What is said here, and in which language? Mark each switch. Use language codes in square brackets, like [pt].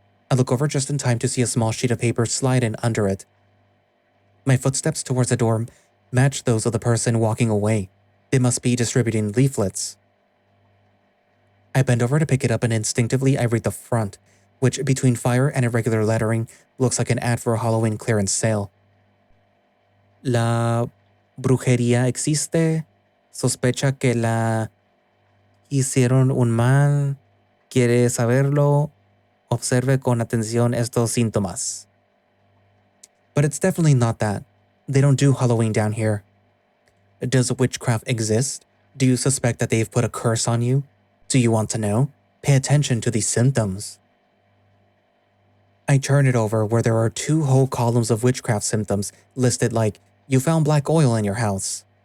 [en] I look over just in time to see a small sheet of paper slide in under it. My footsteps towards the door match those of the person walking away. They must be distributing leaflets. I bend over to pick it up and instinctively I read the front, which between fire and irregular lettering looks like an ad for a Halloween clearance sale. [es] La brujería existe. Sospecha que la hicieron un mal. Quiere saberlo. Observe con atención estos síntomas. [en] But it's definitely not that. They don't do Halloween down here. Does witchcraft exist? Do you suspect that they've put a curse on you? Do you want to know? Pay attention to these symptoms. I turn it over where there are 2 whole columns of witchcraft symptoms listed like, you found black oil in your house.